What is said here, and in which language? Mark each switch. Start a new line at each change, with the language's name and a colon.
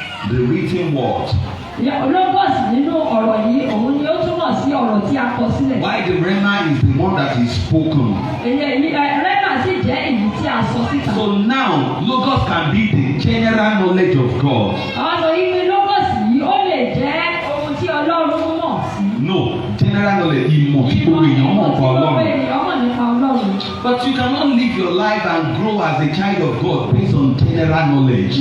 English: The written word.
Yoruba: Logos nínú ọ̀rọ̀ yìí òun ni ó túmọ̀ sí ọ̀rọ̀ tí a kọ sílẹ̀.
English: Why the rema is the one that is spoken.
Yoruba: Rema sì jẹ́ èyí tí a sọ síta.
English: So now logos can be the general knowledge of God.
Yoruba: Àwọn sọ yìí pé logos yìí ó lè jẹ́ ohun tí Ọlọ́run mọ̀ sí.
English: No, general knowledge
Yoruba: ìmọ̀ tí gbogbo èèyàn mọ̀ nípa Ọlọ́run.
English: But you cannot live your life and grow as a child of God based on general knowledge.